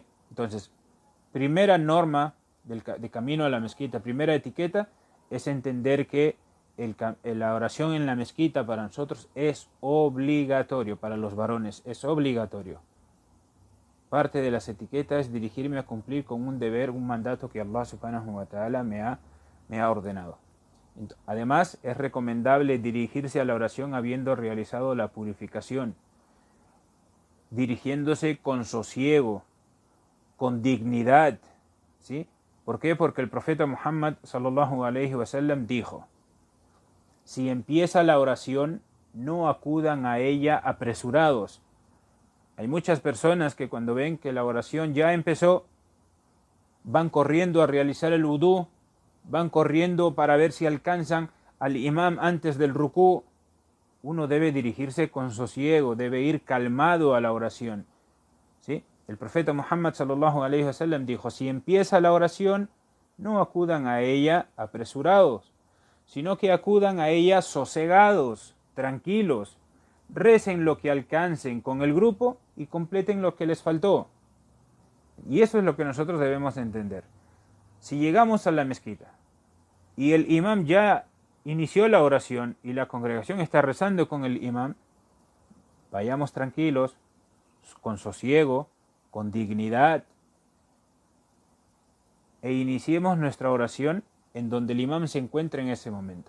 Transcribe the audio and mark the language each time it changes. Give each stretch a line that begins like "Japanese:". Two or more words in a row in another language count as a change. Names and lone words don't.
Spanish: Entonces, primera norma de camino a la mezquita, primera etiqueta, es entender que la oración en la mezquita para nosotros es obligatorio, para los varones es obligatorio. Parte de las etiquetas es dirigirme a cumplir con un deber, un mandato que Allah
Arabic: سبحانه وتعالى
Spanish: me ha ordenado. Además, es recomendable dirigirse a la oración habiendo realizado la purificación, dirigiéndose con sosiego, con dignidad, ¿sí? ¿Por qué? Porque el profeta Muhammad
Arabic: صلى الله عليه وسلم
Spanish: dijo: si empieza la oración, no acudan a ella apresurados. Hay muchas personas que cuando ven que la oración ya empezó, van corriendo a realizar el wudú, van corriendo para ver si alcanzan al imam antes del rukú. Uno debe dirigirse con sosiego, debe ir calmado a la oración, ¿sí? El profeta Muhammad
Arabic: صلى الله عليه وسلم
Spanish: dijo: si empieza la oración, no acudan a ella apresurados, sino que acudan a ella sosegados, tranquilos, recen lo que alcancen con el grupo y completen lo que les faltó. Y eso es lo que nosotros debemos entender. Si llegamos a la mezquita y el imam ya inició la oración y la congregación está rezando con el imam, vayamos tranquilos, con sosiego, con dignidad, e iniciemos nuestra oración en donde el imam se encuentra en ese momento.